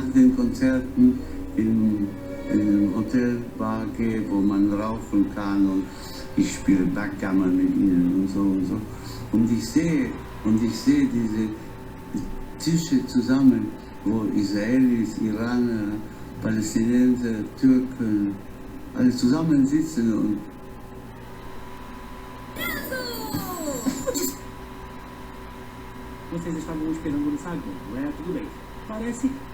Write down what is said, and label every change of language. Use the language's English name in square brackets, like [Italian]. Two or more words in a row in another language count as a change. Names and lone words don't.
[German] den Konzerten in einem Hotelbar gehe, wo man rauchen kann und ich spiele Backgammon mit ihnen und so und ich sehe diese Tische zusammen, wo Israelis, Iraner, Palästinenser, Türken alle zusammen sitzen und [Portuguese] Vocês estavam esperando no saguão, não é? Tudo bem. Parece...